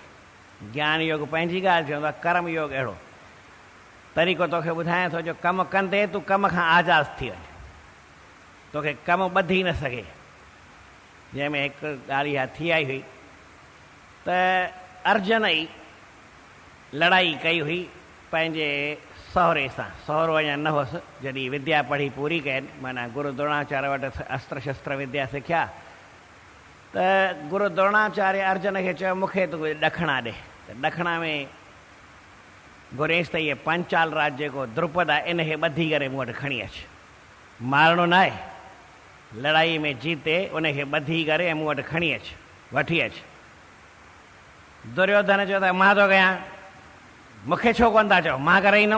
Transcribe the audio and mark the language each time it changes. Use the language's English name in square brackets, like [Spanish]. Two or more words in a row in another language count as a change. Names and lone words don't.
[Sindhi] ज्ञान योग पंहिंजी ॻाल्हि चवंदो आहे, कर्मयोग अहिड़ो तरीक़ो तोखे ॿुधायां थो जो कमु कंदे तूं कम खां आज़ादु थी वञे, तोखे कमु ॿधी न सघे। जंहिंमें हिकु ॻाल्हि इहा थी आई हुई त अर्जुन ई लड़ाई कई हुई पंहिंजे सहुरे सां। सहुरो अञा न हुअसि, जॾहिं विद्या पढ़ी पूरी कयनि, माना गुरु द्रोणाचार्य वटि अस्त्र शस्त्र विद्या सिखिया, त गुरु द्रोणाचार्य अर्जुन खे चयो मूंखे तूं ॾखिणा ॾे। त ॾखिणा में घुरेसि त इहे पंचाल राज जेको द्रुपद आहे, इनखे ॿधी करे मूं वटि खणी अचु, मारणो न आहे, लड़ाई में जीते उनखे ॿधी करे ऐं मूं वटि खणी अचु, वठी अचु। दुर्योधन चयो त मां थो कयां, मूंखे छो कोन था चओ, मां करे ईंदुमि।